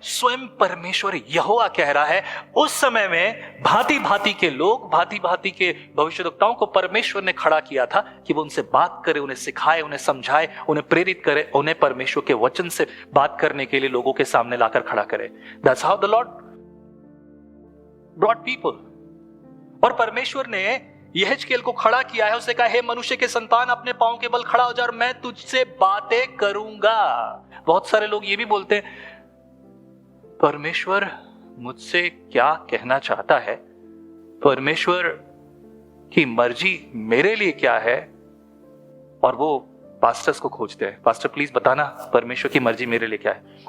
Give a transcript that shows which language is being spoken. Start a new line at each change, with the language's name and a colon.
Hindi: स्वयं परमेश्वर यहोवा कह रहा है। उस समय में भांति भांति के लोग, भांति भांति के भविष्यद्वक्ताओं को परमेश्वर ने खड़ा किया था कि वो उनसे बात करे, उन्हें सिखाए, उन्हें समझाए, उन्हें प्रेरित करे, उन्हें परमेश्वर के वचन से बात करने के लिए लोगों के सामने लाकर खड़ा करे।
English: That's how the Lord brought people.
Hindi: और परमेश्वर ने यहेजकेल को खड़ा किया है, उसने कहा, हे मनुष्य के संतान, अपने पांव के बल खड़ा हो जा और मैं तुझसे बातें करूंगा। बहुत सारे लोग ये भी बोलते हैं, परमेश्वर मुझसे क्या कहना चाहता है, परमेश्वर की मर्जी मेरे लिए क्या है, और वो पास्टर्स को खोजते हैं, पास्टर प्लीज बताना परमेश्वर की मर्जी मेरे लिए क्या है।